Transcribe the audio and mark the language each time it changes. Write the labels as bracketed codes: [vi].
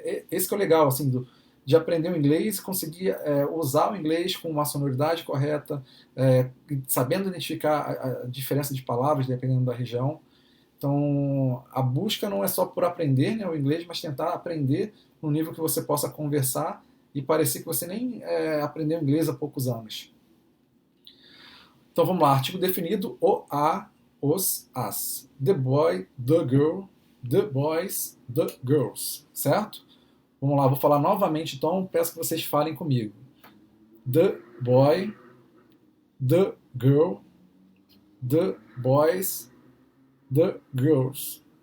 [pt] Esse que é o legal, assim, de aprender o inglês e conseguir usar o inglês com uma sonoridade correta, sabendo identificar a diferença de palavras dependendo da região. Então, a busca não é só por aprender, né, o inglês, mas tentar aprender no nível que você possa conversar e parecer que você nem aprendeu inglês há poucos anos. Então vamos lá, artigo definido, o, a, os, as. [en] The boy, the girl, the boys, the girls. [pt] Certo? Vamos lá, vou falar novamente, então peço que vocês falem comigo. [en] The boy, the girl, the boys, the girls.